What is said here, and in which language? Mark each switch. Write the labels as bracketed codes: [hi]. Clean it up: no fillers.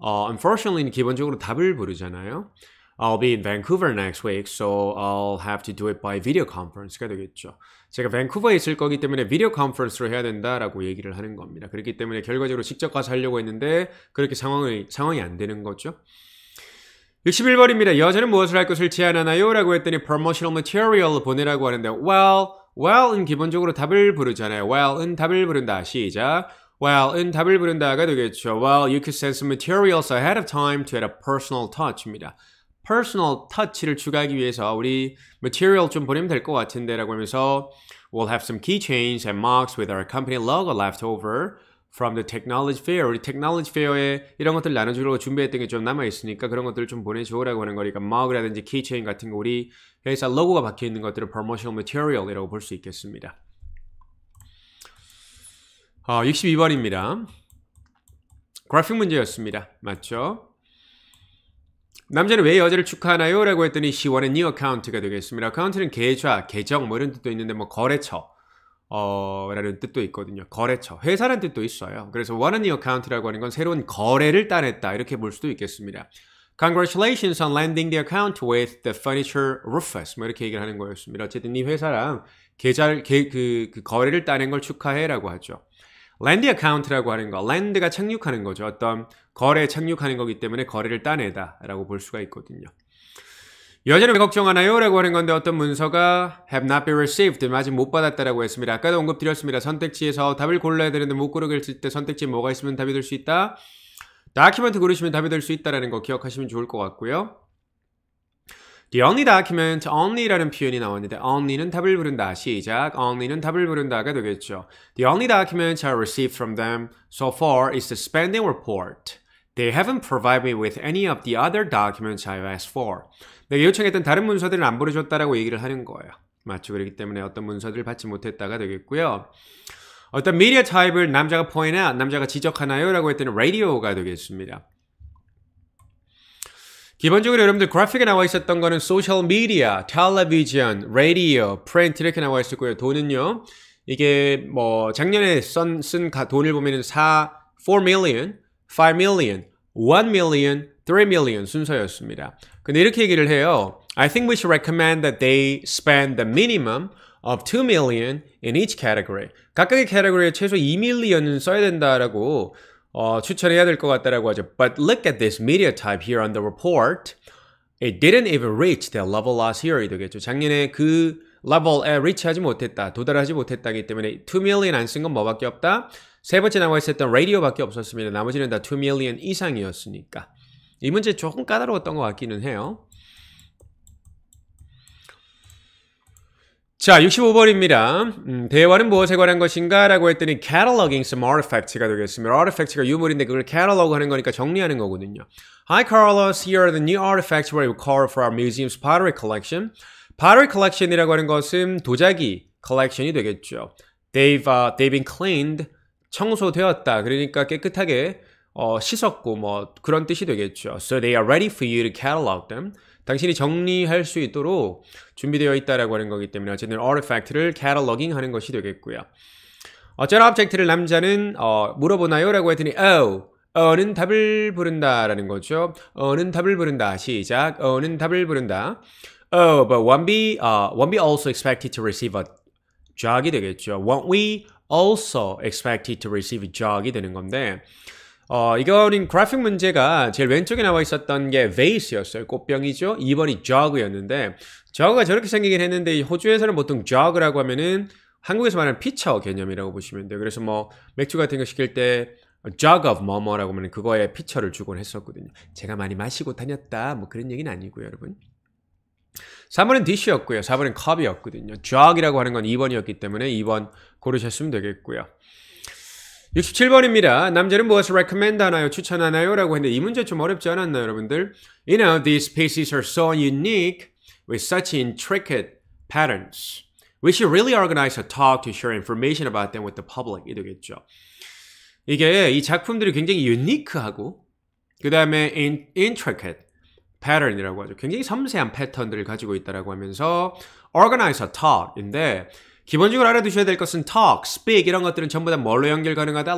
[ko] Unfortunately는 기본적으로 답을 부르잖아요. [en] I'll be in Vancouver next week, so I'll have to do it by video conference가 되겠죠. [ko] 제가 밴쿠버에 있을 거기 때문에 비디오 컨퍼런스로 해야 된다라고 얘기를 하는 겁니다. 그렇기 때문에 결과적으로 직접 가서 하려고 했는데 그렇게 상황이 안 되는 거죠. 61번입니다. 여자는 무엇을 할 것을 제안하나요? 라고 했더니 promotional material 보내라고 하는데 well은 기본적으로 답을 부르잖아요. well은 답을 부른다. 시작. [en] well은 [ko] 답을 부른다가 되겠죠. [en] Well, you could send some materials ahead of time to add a personal touch입니다. personal touch를 [ko] 추가하기 위해서 우리 material 좀 보내면 될 것 같은데 라고 하면서 [en] we'll have some keychains and mugs with our company logo left over from the technology fair. [ko] 우리 technology fair에 이런 것들 나눠주려고 준비했던 게 좀 남아있으니까 그런 것들을 좀 보내줘라고 하는 거니까 mug라든지 keychain 같은 거 우리 회사 로고가 박혀있는 것들을 promotional material이라고 볼 수 있겠습니다. 62번입니다. 그래픽 문제였습니다. 맞죠? 남자는 왜 여자를 축하하나요? 라고 했더니 [en] she want a new account가 되겠습니다. [ko] account는 계좌, 계정 뭐 이런 뜻도 있는데 뭐 거래처 라는 뜻도 있거든요. 거래처, 회사라는 뜻도 있어요. 그래서 want a new account라고 하는 건 새로운 거래를 따냈다 이렇게 볼 수도 있겠습니다. [en] Congratulations on landing the account with the furniture roofers. [ko] 뭐 이렇게 얘기를 하는 거였습니다. 어쨌든 이 회사랑 그 거래를 따낸 걸 축하해라고 하죠. land account라고 하는 거, land가 착륙하는 거죠. 어떤 거래에 착륙하는 거기 때문에 거래를 따내다 라고 볼 수가 있거든요. 여자는 왜 걱정하나요? 라고 하는 건데 어떤 문서가 have not been received, 아직 못 받았다라고 했습니다. 아까도 언급드렸습니다. 선택지에서 답을 골라야 되는데 못 고르겠을 때 선택지에 뭐가 있으면 답이 될 수 있다? document 고르시면 답이 될 수 있다는 거 기억하시면 좋을 것 같고요. The only document, only라는 표현이 나왔는데 only는 답을 부른다. 시작. only는 답을 부른다가 되겠죠. [en] The only document I received from them so far is the spending report. They haven't provided me with any of the other documents I've asked for. [ko] 내가 요청했던 다른 문서들은 안 보내줬다라고 얘기를 하는 거예요. 맞죠? 그렇기 때문에 어떤 문서들을 받지 못했다가 되겠고요. 어떤 미디어 타입을 남자가 point out, 남자가 지적하나요? 라고 했더니 radio가 되겠습니다. 기본적으로 여러분들 그래픽에 나와 있었던 거는 소셜 미디어, 텔레비전, 라디오, 프린트 이렇게 나와 있었고요. 돈은요. 이게 뭐 작년에 쓴 돈을 보면은 4 million, 5 million, 1 million, 3 million 순서였습니다. 근데 이렇게 얘기를 해요. [en] I think we should recommend that they spend the minimum of 2 million in each category. [ko] 각각의 캐테고리에 최소 2 million은 써야 된다라고 추천해야 될 것 같다라고 하죠. [en] But look at this media type here on the report. It didn't even reach their level last year. 이 되겠죠. [ko] 작년에 그 level에 reach하지 못했다. 도달하지 못했다기 때문에 2 million 안 쓴 건 뭐밖에 없다? 세 번째 나와 있었던 radio밖에 없었습니다. 나머지는 다 2 million 이상이었으니까. 이 문제 조금 까다로웠던 것 같기는 해요. 자, 65번입니다. 대화는 무엇에 관한 것인가? 라고 했더니 cataloging some artifacts가 되겠습니다. artifacts가 유물인데 그걸 catalog 하는 거니까 정리하는 거거든요. [en] Hi Carlos, here are the new artifacts we recovered for our museum's pottery collection. [ko] pottery collection이라고 하는 것은 도자기 컬렉션이 되겠죠. [en] They've been cleaned, 청소되었다. [ko] 그러니까 깨끗하게 씻었고 뭐 그런 뜻이 되겠죠. [en] So they are ready for you to catalog them. [ko] 당신이 정리할 수 있도록 준비되어 있다라고 하는 거기 때문에 어쨌든 artifact를 cataloging 하는 것이 되겠고요. 어떤 object를 남자는 물어보나요? 라고 했더니 는 답을 부른다라는 거죠. 는 답을 부른다. 시작. 는 답을 부른다. [en] But won't we also expected to receive a jog이 되겠죠. Won't we also expected to receive a jog [ko] 이 되는 건데 이거는 그래픽 문제가 제일 왼쪽에 나와 있었던 게 vase였어요. 꽃병이죠. 2번이 jug였는데 jug가 저렇게 생기긴 했는데 호주에서는 보통 jug라고 하면은 한국에서 말하는 피처 개념이라고 보시면 돼요. 그래서 뭐 맥주 같은 거 시킬 때 jug of 뭐뭐라고 하면 그거에 피처를 주곤 했었거든요. 제가 많이 마시고 다녔다 뭐 그런 얘기는 아니고요, 여러분. 3번은 dish였고요. 4번은 cup이었거든요. jug이라고 하는 건 2번이었기 때문에 2번 고르셨으면 되겠고요. 67번입니다. 남자는 무엇을 recommend 하나요? 추천하나요? 라고 했는데 이 문제 좀 어렵지 않았나요, 여러분들? [en] You know, these pieces are so unique with such intricate patterns. We should really organize a talk to share information about them with the public. [ko] 이 되겠죠. 이게 이 작품들이 굉장히 유니크하고 그 다음에 intricate pattern이라고 하죠. 굉장히 섬세한 패턴들을 가지고 있다라고 하면서 organize a talk인데 기본적으로 알아두셔야 될 것은 talk, speak 이런 것들은 전부 다 뭘로 연결 가능하다?